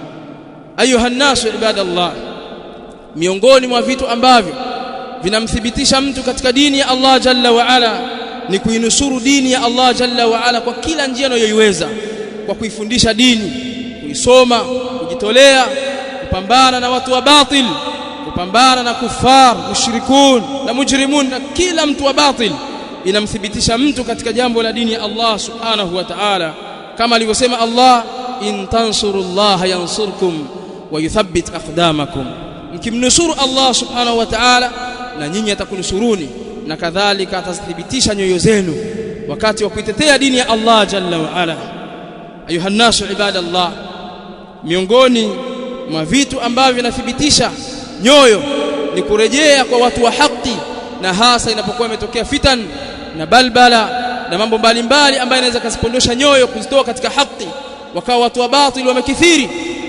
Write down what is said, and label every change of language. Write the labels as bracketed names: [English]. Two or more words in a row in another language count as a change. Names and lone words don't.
[Arabic] أيها الناس عباد الله, [Swahili] miongoni mwa vitu ambavyo vinamthibitisha mtu katika dini ya Allah [Arabic] جل وعلا [Swahili] ni kuinusuru dini ya Allah [Arabic] جل وعلا [Swahili] kwa kila njia anayoiweza, kwa kuifundisha dini, kuisoma, kujitolea, kupambana na watu wa batil, kupambana na kufar, mushrikun na mujrimun, na kila mtu wa batil. Inamthibitisha mtu katika jambo la dini ya Allah [Arabic] سبحانه وتعالى, [Swahili] kama alivyosema Allah, [Arabic] إن تنصروا الله ينصركم ويثبت أقدامكم. [Swahili] Mkimnusuru Allah [Arabic] سبحانه وتعالى, [Swahili] na nyinyi atakunusuruni, na kadhalika atathibitisha nyoyo zenu wakati wa kuitetea dini ya Allah [Arabic] جل وعلا. أيها الناس عباد الله, [Swahili] miongoni mwa vitu ambavyo vinathibitisha nyoyo ni kurejea kwa watu wa haki, na hasa inapokuwa imetokea fitan na balbala na mambo mbalimbali ambayo inaweza kuzipondosha nyoyo kuzitoa katika haki, wakawa watu wa batili wamekithiri.